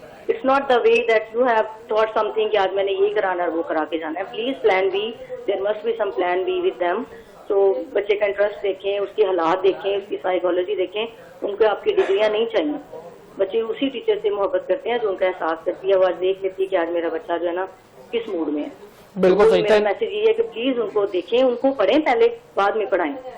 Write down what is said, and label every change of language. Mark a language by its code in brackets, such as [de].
[en] It's not the way that you have thought something [ur] کہ آج میں نے یہ کرانا ہے وہ کرا کے جانا ہے. [en] Please plan B. There must be some plan B with them. [ur] تو بچے کا انٹرسٹ دیکھیں, اس کی حالات دیکھیں, اس کی سائیکالوجی دیکھیں. ان کو آپ کی ڈگریاں نہیں چاہیے. بچے اسی ٹیچر سے محبت کرتے ہیں جو ان کا احساس کرتی ہے, وہ آج دیکھ لیتی ہے کہ آج میرا بچہ جو ہے نا کس موڈ میں ہے. بالکل صحیح. میرا میسج یہ ہے کہ پلیز ان کو دیکھیں, ان کو پڑھیں پہلے, بعد میں پڑھائیں.